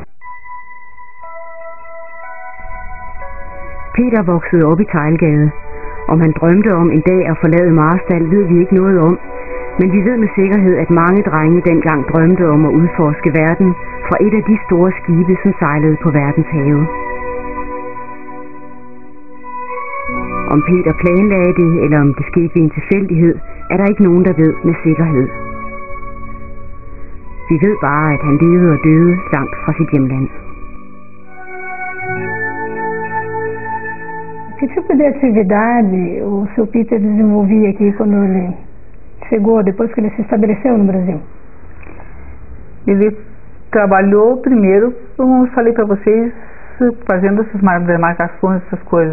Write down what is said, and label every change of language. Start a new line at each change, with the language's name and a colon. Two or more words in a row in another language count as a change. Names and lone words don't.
Danish: Peter voksede op i Teglgade, Om han drømte om en dag at forlade Marstal, ved vi ikke noget om, men vi ved med sikkerhed, at mange drenge dengang drømte om at udforske verden fra et af de store skibe, som sejlede på verdenshave. Om Peter planlagde det, eller om det skete ved en tilfældighed, er der ikke nogen, der ved med sikkerhed. Vi ved bare, at han levede og døde langt fra sit hjemland.
Portuguese: Que tipo de atividade o seu Peter desenvolvia aqui quando ele chegou, depois que ele se estabeleceu no Brasil? Ele trabalhou primeiro, como eu falei para vocês, fazendo essas demarcações, essas coisas.